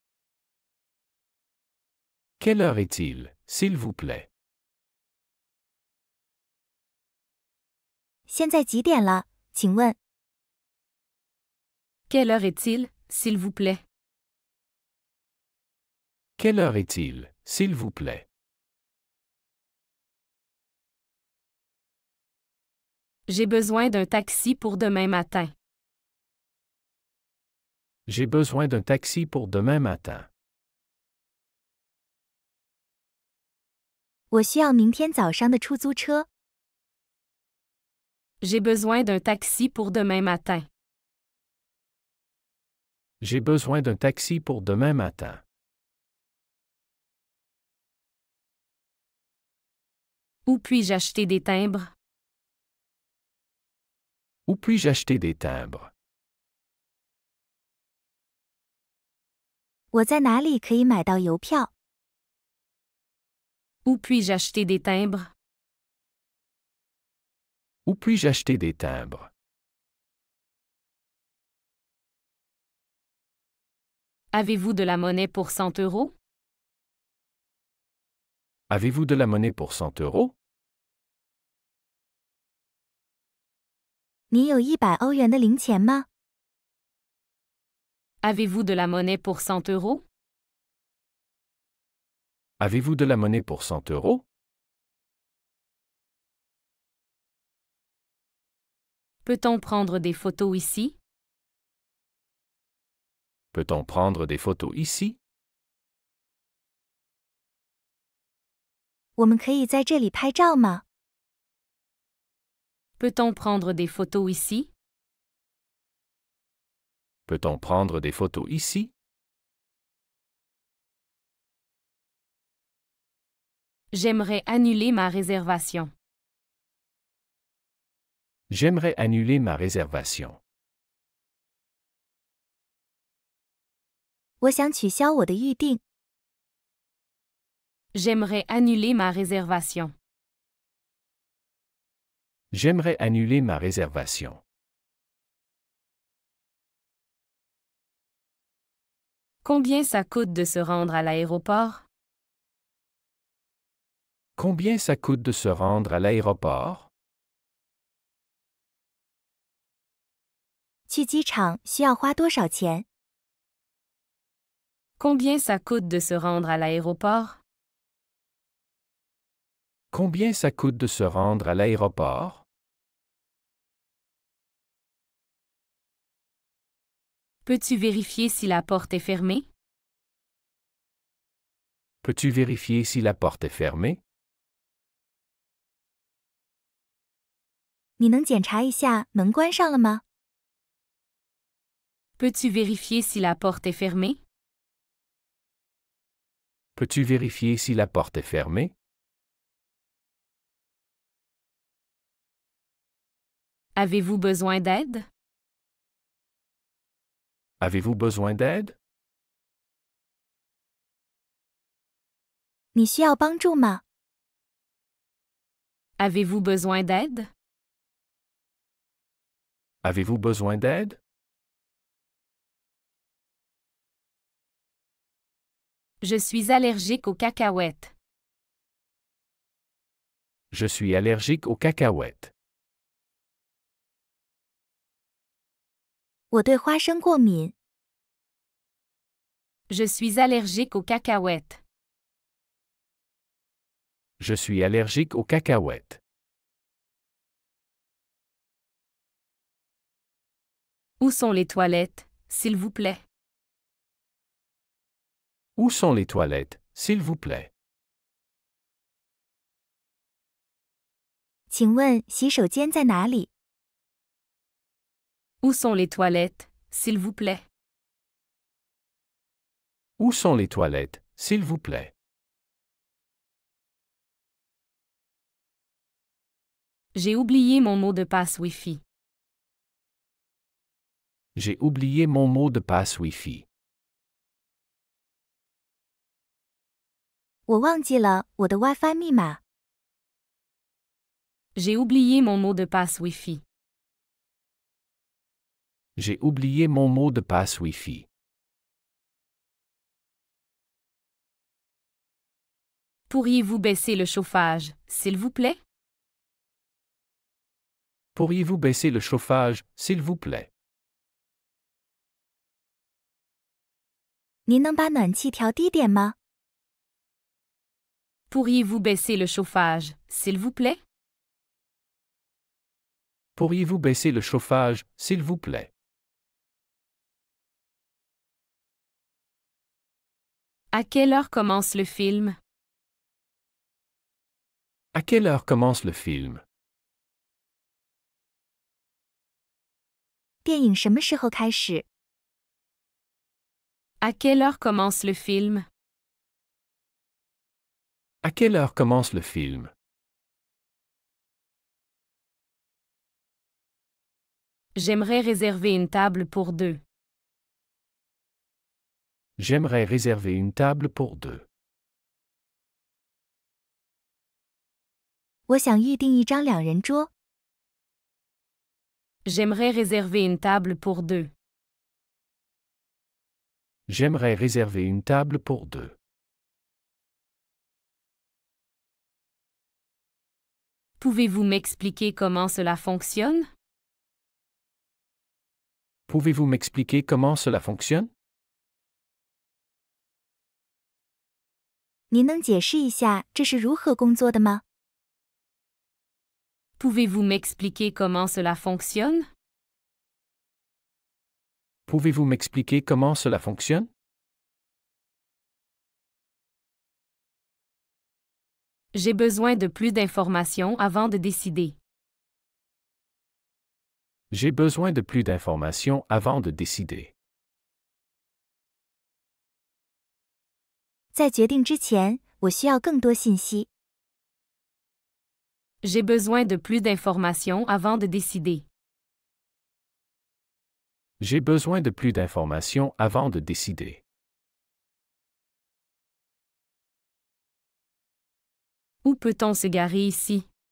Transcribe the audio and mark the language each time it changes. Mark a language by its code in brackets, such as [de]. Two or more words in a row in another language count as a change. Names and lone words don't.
[fr] Quelle heure est-il, s'il vous plaît? [zh] 现在几点了？请问。 [fr] Quelle heure est-il, s'il vous plaît? Quelle heure est-il, s'il vous plaît? J'ai besoin d'un taxi pour demain matin. J'ai besoin d'un taxi pour demain matin. [zh] 我需要明天早上的出租车。 [fr] J'ai besoin d'un taxi pour demain matin. J'ai besoin d'un taxi pour demain matin. Où puis-je acheter des timbres? Où puis-je acheter des timbres? [zh] 我在哪里可以买到邮票？ [fr] Où puis-je acheter des timbres? Où puis-je acheter des timbres? Avez-vous de la monnaie pour 100 euros? Avez-vous de la monnaie pour 100 euros? [zh] 你有100欧元的零钱吗？ [fr] Avez-vous de la monnaie pour 100 euros? Avez-vous de la monnaie pour 100 euros? Peut-on prendre des photos ici? Peut-on prendre des photos ici? [zh] 我们可以在这里拍照吗？ [fr] Peut-on prendre des photos ici? Peut-on prendre des photos ici? J'aimerais annuler ma réservation. J'aimerais annuler ma réservation. [zh] 我想取消我的预定。 [fr] J'aimerais annuler ma réservation. J'aimerais annuler ma réservation. Combien ça coûte de se rendre à l'aéroport? Combien ça coûte de se rendre à l'aéroport? [zh] 去机场需要花多少钱？ [fr] Combien ça coûte de se rendre à l'aéroport? Combien ça coûte de se rendre à l'aéroport? Peux-tu vérifier si la porte est fermée? Peux-tu vérifier si la porte est fermée? [zh] 你能检查一下门关上了吗？ [fr] Peux-tu vérifier si la porte est fermée? Peux-tu vérifier si la porte est fermée? Avez-vous besoin d'aide? Avez-vous besoin d'aide? [zh] 你需要帮助吗？ [fr] Avez-vous besoin d'aide? Avez-vous besoin d'aide? Je suis allergique aux cacahuètes. Je suis allergique aux cacahuètes. [zh] 我对花生过敏。 [fr] Je suis allergique aux cacahuètes. Je suis allergique aux cacahuètes. Où sont les toilettes, s'il vous plaît? Où sont les toilettes, s'il vous plaît? [zh] 请问洗手间在哪里？ [fr] Où sont les toilettes, s'il vous plaît? Où sont les toilettes, s'il vous plaît? J'ai oublié mon mot de passe Wi-Fi. J'ai oublié mon mot de passe Wi-Fi. [zh] 我忘记了我的 WiFi 密码。 [fr] J'ai oublié mon mot de passe Wi-Fi. J'ai oublié mon mot de passe Wi-Fi. Pourriez-vous baisser le chauffage, s'il vous plaît? Pourriez-vous baisser le chauffage, s'il vous plaît? [zh] 您能把暖气调低点吗？ [fr] Pourriez-vous baisser le chauffage, s'il vous plaît? Pourriez-vous baisser le chauffage, s'il vous plaît? À quelle heure commence le film? À quelle heure commence le film? [zh] 电影什么时候开始？ [fr] À quelle heure commence le film? À quelle heure commence le film? J'aimerais réserver une table pour deux. J'aimerais réserver une table pour deux. [zh] 我想预订一张两人桌。 [fr] J'aimerais réserver une table pour deux. J'aimerais réserver une table pour deux. Pouvez-vous m'expliquer comment cela fonctionne? Pouvez-vous m'expliquer comment cela fonctionne? [zh] 您能解释一下这是如何工作的吗？ [fr] Pouvez-vous m'expliquer comment cela fonctionne? Pouvez-vous m'expliquer comment cela fonctionne? J'ai besoin de plus d'informations avant de décider. J'ai besoin de plus d'informations avant de décider. [zh] 在决定之前，我需要更多信息。 [fr] J'ai besoin de plus d'informations avant de décider. J'ai besoin de plus d'informations avant de décider. Où peut-on se garer ici?